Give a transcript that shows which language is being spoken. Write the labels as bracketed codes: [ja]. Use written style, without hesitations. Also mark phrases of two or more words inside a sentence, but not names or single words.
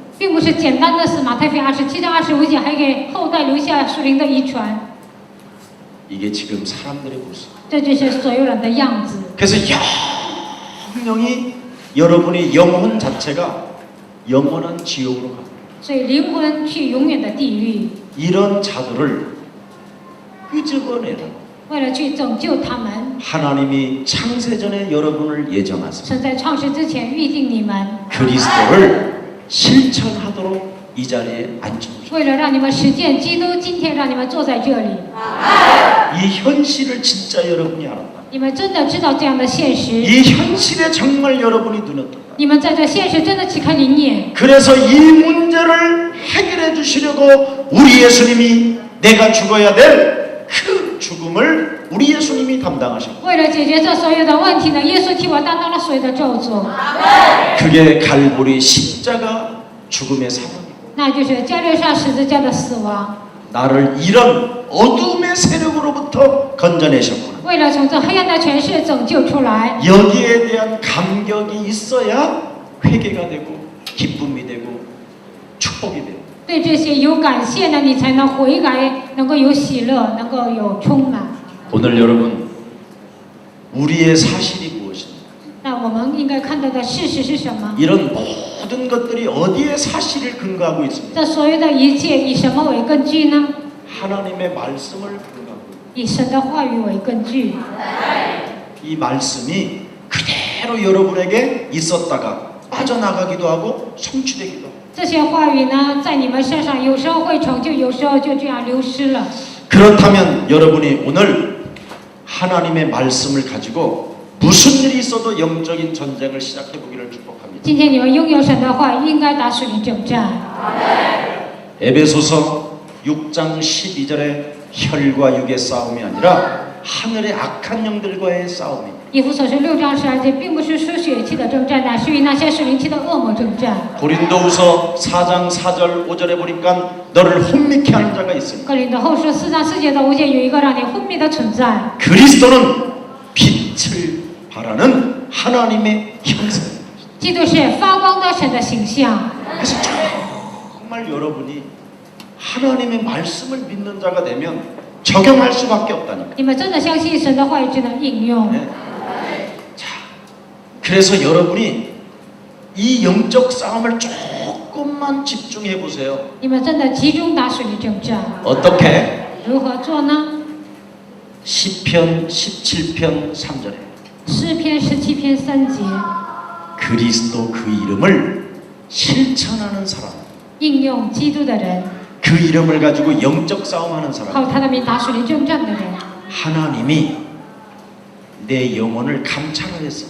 [zh] 并不是简单的死，马太福音27章25节还给后代留下属灵的遗传， [ko] 이게 지금 사람들의 모습. [zh] 这就是所有人的样子。 [ko] 그래서 영영이 여러분의 영혼 자체가 영원한 지옥으로 갑니다. [zh] 所以灵魂去永远的地狱， [ko] 이런 자들을 끄집어내라. [zh] 为了去拯救他们， [ko] 하나님이 창세전에 여러분을 예정하사 [zh] 神在创世之前预定你们， [ko] 그리스도를 실천하도록 이 자리에 앉혀주셨습니다. [zh] 为了让你们实践基督，今天让你们坐在这里， [ko] 이 현실을 진짜 여러분이 알았다. [zh] 你们真的知道这样的现实， [ko] 이 현실에 정말 여러분이 눈을 떴다. [zh] 你们在这现实真的启开灵眼。 [ko] 그래서 이 문제를 해결해 주시려고 우리 예수님이 내가 죽어야 될 그 죽음을 우리 예수님이 담당하셨고 [zh] 为了解决这所有的问题呢，耶稣替我担当了所有的咒诅， [ko] 그게 갈보리 십자가 죽음의 사망이고 [zh] 那就是加略沙十字架的死亡。 [ko] 나를 이런 어둠의 세력으로부터 건져내셨구나. [zh] 为了从这黑暗的权势拯救出来， [ko] 여기에 대한 감격이 있어야 회개가 되고 기쁨이 되고 축복이 돼요. [zh] 对这些有感谢呢，你才能悔改，能够有喜乐，能够有充满。 [ko] 오늘 여러분 우리의 사실이 무엇입니까? [zh] 那我们应该看到的事实是什么？ [ko] 이런 모든 것들이 어디에 사실을 근거하고 있습니까? [zh] 这所有的一切以什么为根据呢？ [ko] 하나님의 말씀을 근거하고 [zh] 以神的话语为根据。 [ko] 이 말씀이 그대로 여러분에게 있었다가 빠져나가기도 하고 성취되기도 하고 [zh] 这些话语呢，在你们身上有时候会成就，有时候就这样流失了。 [ko] 그렇다면 여러분이 오늘 하나님의 말씀을 가지고 무슨 일이 있어도 영적인 전쟁을 시작해 보기를 축복합니다. [zh] 今天你们拥有神的话，应该打属灵征战。 [ko] 에베소서 6장 12절에 혈과 육의 싸움이 아니라 하늘의 악한 영들과의 싸움입니다. [zh] 以弗所书6章12节，并不是属血气的征战，乃是与那些属灵气的恶魔征战。 [ko] 고린도후서 4장 4절 5절에 보니까 너를 혼미케 하는 자가 있으니 [zh] 哥林多后书4章4节到5节有一个让你昏迷的存在。 [ko] 그리스도는 빛을 발하는 하나님의 형상. [zh] 基督是发光的神的形象， [ko] 그래서 정말 정말 여러분이 하나님의 말씀을 믿는 자가 되면 적용할 수밖에 없다니까. 你们真的相信神的话语，就能应用。 네. 자, 그래서 여러분이 이 영적 싸움을 조금만 집중해 보세요. [zh] 你们真的集中打属灵征战， [ko] 어떻게? [zh] 如何做呢？ [ko] 시편 17편 3절에 [zh] 诗篇17篇3节， [ko] 그리스도 그 이름을 실천하는 사람, [zh] 应用基督的人， [ko] 그 이름을 가지고 영적 싸움하는 [zh] 靠 [ko] 사람, [zh] 他的名打属灵征战的人， [ko] 하나님이 내 영혼을 감찰하였으나